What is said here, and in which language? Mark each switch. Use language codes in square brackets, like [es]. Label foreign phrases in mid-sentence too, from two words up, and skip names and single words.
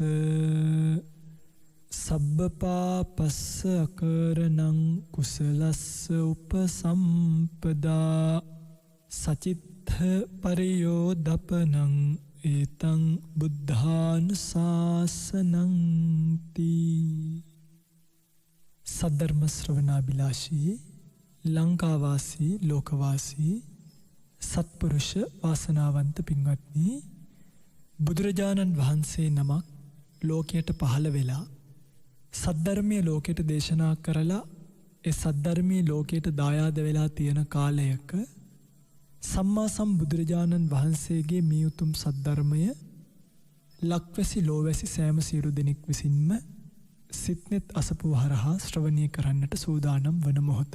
[pi] සබ්බපාපස්ස අකරණං කුසලස්ස උපසම්පදා සචිත්ත පරියෝදපනං ඒතං බුද්ධානුශාසනං තී. [si] සද්ධර්ම ශ්‍රවණාබිලාෂී ලංකාවාසී ලෝකවාසී සත්පුරුෂ වාසනාවන්ත පින්වත්නි, බුදුරජාණන් වහන්සේ නමක් ලෝකයට පහළ වෙලා සද්ධර්මයේ ලෝකයට දේශනා කරලා ඒ සද්ධර්මයේ ලෝකයට දායාද වෙලා තියෙන කාලයක සම්මා සම්බුදුරජාණන් වහන්සේගේ මේ උතුම් සද්ධර්මය ලක්වැසි ලෝවැසි සෑම සියලු දෙනෙක් විසින්ම සිත්නෙත් අසපුව හරහා ශ්‍රවණය කරන්නට සූදානම් වන මොහොත.